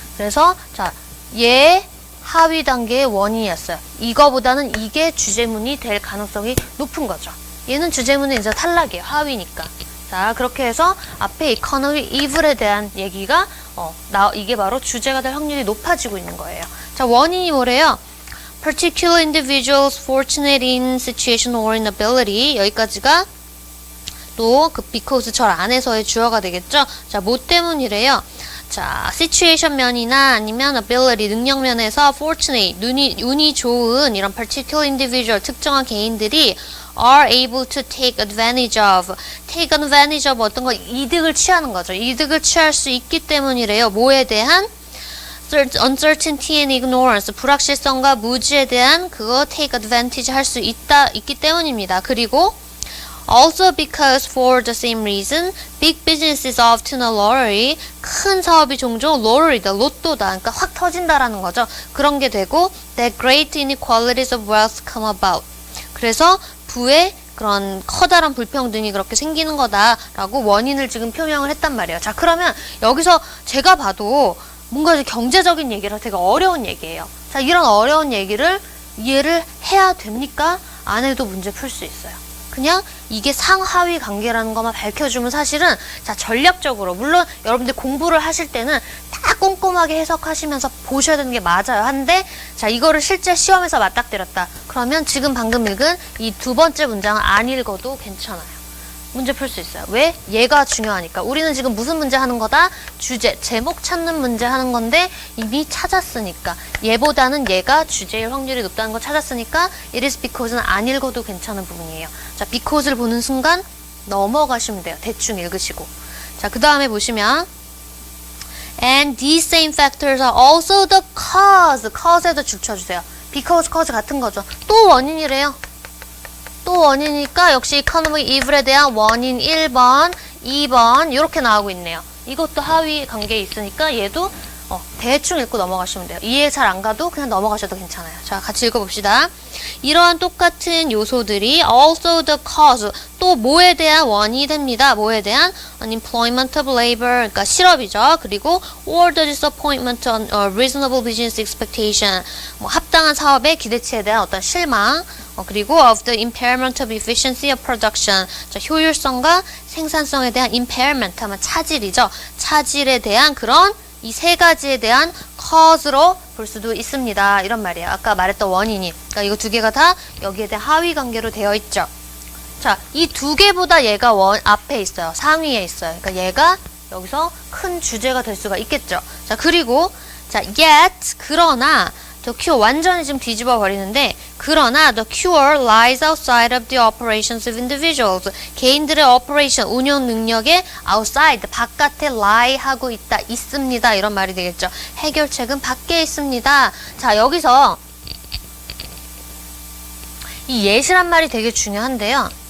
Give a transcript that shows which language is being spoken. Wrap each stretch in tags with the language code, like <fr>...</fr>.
<ko>그래서, 자, 얘 하위 단계의 원인이었어요. 이거보다는 이게 주제문이 될 가능성이 높은 거죠. 얘는 주제문은 이제 탈락이에요. 하위니까. 자, 그렇게 해서 앞에 economic evil에 대한 얘기가 이게 바로 주제가 될 확률이 높아지고 있는 거예요. 자, 원인이 뭐래요?</ko> <en>Particular individuals fortunate in situation or inability.</en> <ko>여기까지가 또 그 because 절 안에서의 주어가 되겠죠? 자, 뭐 때문이래요? 자, situation 면이나 아니면 ability, 능력 면에서 fortunate, 운이 좋은 이런 particular individual, 특정한 개인들이</ko> <en>are able to take advantage of</en> <ko>어떤 거 이득을 취하는 거죠. 이득을 취할 수 있기 때문이래요. 뭐에 대한?</ko> <en>uncertainty and ignorance,</en> <ko>불확실성과 무지에 대한 그거 take advantage 할 수 있기 때문입니다. 그리고</ko> <en>also because for the same reason, big business is often a lottery.</en> <ko>큰 사업이 종종 lottery다, 로또다. 그러니까 확 터진다라는 거죠. 그런 게 되고,</ko> <en>that great inequalities of wealth come about.</en> <ko>그래서 부의 그런 커다란 불평등이 그렇게 생기는 거다라고 원인을 지금 표명을 했단 말이에요. 자, 그러면 여기서 제가 봐도 뭔가 경제적인 얘기라 되게 어려운 얘기예요. 자, 이런 어려운 얘기를 이해를 해야 됩니까? 안 해도 문제 풀 수 있어요. 그냥 이게 상하위 관계라는 것만 밝혀주면 사실은, 자, 전략적으로, 물론 여러분들 공부를 하실 때는 다 꼼꼼하게 해석하시면서 보셔야 되는 게 맞아요. 한데, 자, 이거를 실제 시험에서 맞닥뜨렸다. 그러면 지금 방금 읽은 이 두 번째 문장은 안 읽어도 괜찮아요. 문제 풀 수 있어요. 왜? 얘가 중요하니까. 우리는 지금 무슨 문제 하는 거다? 주제, 제목 찾는 문제 하는 건데 이미 찾았으니까. 얘보다는 얘가 주제일 확률이 높다는 거 찾았으니까</ko> <en>it is because</en> <ko>는 안 읽어도 괜찮은 부분이에요. 자, because를 보는 순간 넘어가시면 돼요. 대충 읽으시고. 자, 그 다음에 보시면</ko> <en>and these same factors are also the cause.</en> <ko>cause에도 줄 쳐주세요. because, cause 같은 거죠. 또 원인이래요. 또 원인이니까 역시 economic evil에 대한 원인 1번, 2번 이렇게 나오고 있네요. 이것도 하위 관계에 있으니까 얘도 대충 읽고 넘어가시면 돼요. 이해 잘 안 가도 그냥 넘어가셔도 괜찮아요. 자, 같이 읽어봅시다. 이러한 똑같은 요소들이</ko> <en>also the cause,</en> <ko>또 뭐에 대한 원인이 됩니다. 뭐에 대한?</ko> <en>unemployment of labor,</en> <ko>그러니까 실업이죠. 그리고</ko> <en>or the disappointment on reasonable business expectation,</en> <ko>뭐 합당한 사업의 기대치에 대한 어떤 실망, 그리고</ko> <en>of the impairment of efficiency of production,</en> <ko>자, 효율성과 생산성에 대한 impairment 하면 차질이죠. 차질에 대한 그런 이 세 가지에 대한 cause로 볼 수도 있습니다. 이런 말이에요. 아까 말했던 원인이. 그러니까 이거 두 개가 다 여기에 대한 하위 관계로 되어 있죠. 자, 이 두 개보다 얘가 앞에 있어요. 상위에 있어요. 그러니까 얘가 여기서 큰 주제가 될 수가 있겠죠. 자, 그리고 자,</ko> <en>yet, 그러나 the cure,</en> <ko>완전히 지금 뒤집어 버리는데, 그러나</ko> <en>the cure lies outside of the operations of individuals.</en> <ko>개인들의 operation, 운영 능력의 outside, 바깥에 lie 하고 있습니다. 이런 말이 되겠죠. 해결책은 밖에 있습니다. 자, 여기서 이 yet이란 말이 되게 중요한데요.</ko>